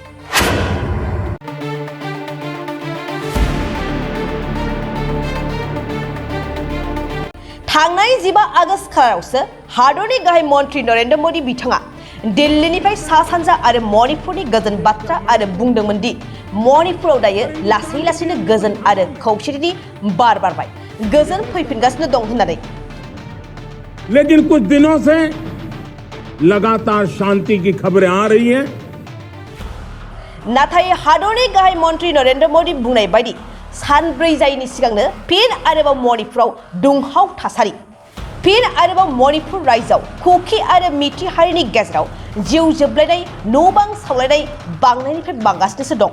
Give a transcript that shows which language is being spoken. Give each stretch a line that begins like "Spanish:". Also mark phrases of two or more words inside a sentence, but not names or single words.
Bodo: थांनाय 15 आगस्त खालारावसो हादरनि गाहाय मन्त्रि नरेन्द्र मोदी बिथाङा दिल्लीनिफ्राय सा सानजा आरो मणिपुरनि गोजोन बाथ्रा आरो बुंदोंमोन दि मणिपुराव दायो लासै लासैनो गोजोन आरो खौसेथिनि बार बारबाय, गोजोन फैफिनगासिनो दं होननानै।
Hindi: लेकिन कुछ दिनों से लगातार शांति की खबरें आ रही हैं।
Bodo: नाथाय हादरनि गाहाय मन्त्रि नरेन्द्र मोदी बुंनाय बायदि सानब्रै जायैनि सिगांनो फिन आरोबाव मणिपुराव दुंहाव थासारि, फिन आरोबाव मणिपुर रायजोआव कुकी आरो मिथि हारिनि गेजेराव जिउ जोबलायनाय, न' बां सावलायनाय बांनायनिफ्राय बांगासिनोसो दं।